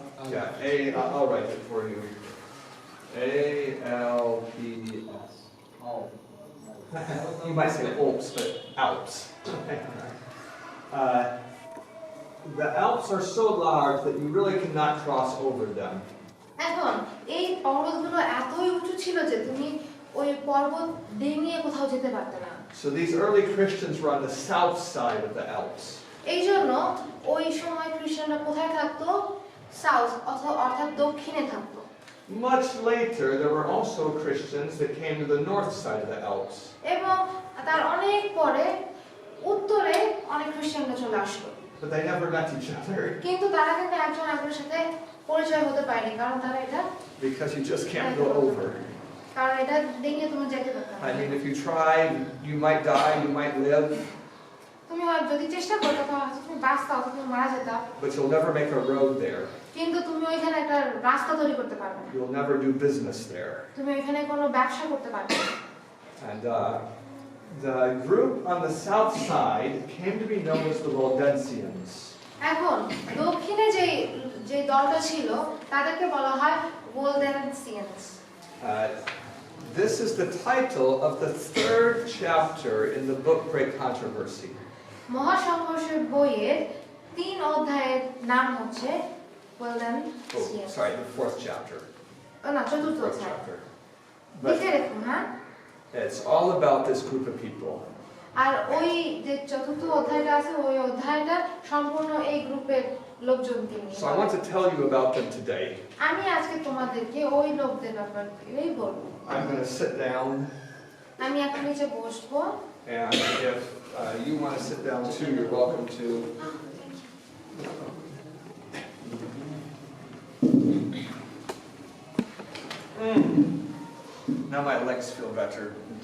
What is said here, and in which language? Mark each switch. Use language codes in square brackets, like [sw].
[en] Yeah, I'll write it for you. A-L-P-S. You might say Alps, but Alps. The Alps are so large that you really cannot cross over them. [bn] এখন এই পর্বতগুলো এতই উঁচু ছিল যে তুমি ওই পর্বত ডিঙিয়ে কোথাও যেতে পারতে না। [en] So these early Christians were on the south side of the Alps. [bn] এই জন্য ওই সময় খ্রিস্টানরা কোথায় থাকতো? সাউথ অর্থাৎ দক্ষিণে থাকতো। [en] Much later, there were also Christians that came to the north side of the Alps. [bn] এবং তার অনেক পরে উত্তরে অনেক খ্রিস্টানরা চলে আসলো। [en] But they never met each other. [bn] কিন্তু তারা কিন্তু একজন আরেকজনের সাথে পরিচয় হতে পারেনি, কারণ তারা এটা [en] Because you just can't go over. [bn] কারণ এটা দেখে তুমি যেতে পারবে না। [en] I mean, if you try, you might die, you might live, [bn] তুমি যদি চেষ্টা করতে তাহলে তুমি বাঁচতে অথবা তুমি মারা যেতে, [en] but you'll never make a road there. [bn] কিন্তু তুমি ওইখানে একটা রাস্তা তৈরি করতে পারবে না। [en] You'll never do business there. [bn] তুমি ওইখানে কোনো ব্যবসা করতে পারবে না। [en] And The group on the south side came to be known as the Waldensians. [bn] এখন দক্ষিণে যে যে দলটা ছিল তাদেরকে বলা হয় Waldensians. [en] This is the title of the 3rd chapter in the book Great Controversy. [bn] মহাসংঘর্ষের বইয়ের 3 অধ্যায়ের নাম হচ্ছে Oh, [en] Waldensians. sorry, the 4th chapter. [bn] না চতুর্থ [en] 4th [bn] অধ্যায় [en] chapter. [bn] লিখে [en] But [bn] রাখুন হ্যাঁ [en] it's all about this group of people. [bn] আর ওই যে চতুর্থ অধ্যায়টা আছে ওই অধ্যায়টা সম্পূর্ণ এই গ্রুপের লোকজনকে নিয়ে [en] So I want to tell you about them today. [bn] আমি আজকে তোমাদেরকে ওই লোকদের ব্যাপারেই বলবো [en] I'm going to sit down, [bn] আমি এখন নিচে বসবো [en] and if you want to sit down too, you're welcome to. Now my legs feel better.